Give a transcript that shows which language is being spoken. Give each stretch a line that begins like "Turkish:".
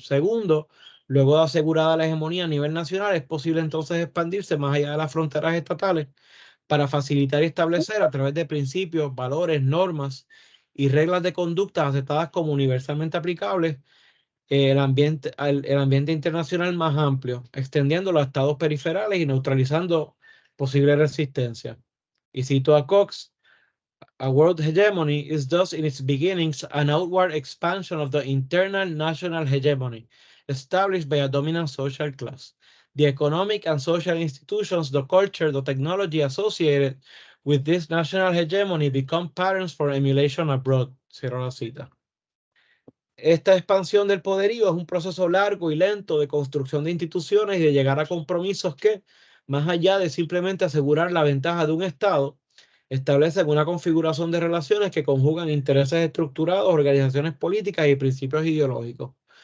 Spanish: Segundo, luego de asegurada la hegemonía a nivel nacional, es posible entonces expandirse más allá de las fronteras estatales para facilitar y establecer a través de principios, valores, normas y reglas de conducta aceptadas como universalmente aplicables el ambiente internacional más amplio, extendiéndolo a estados periferales y neutralizando posible resistencia. Y cito a Cox:
English: "A world hegemony is thus in its beginnings an outward expansion of the internal national hegemony established by a dominant social class. The economic and social institutions, the culture, the technology associated with this national hegemony become patterns for emulation abroad."
Spanish: Cierro la cita. Esta expansión del poderío es un proceso largo y lento de construcción de instituciones y de llegar a compromisos que, más allá de simplemente asegurar la ventaja de un Estado, establecen una configuración de relaciones que conjugan intereses estructurados, organizaciones políticas y principios ideológicos.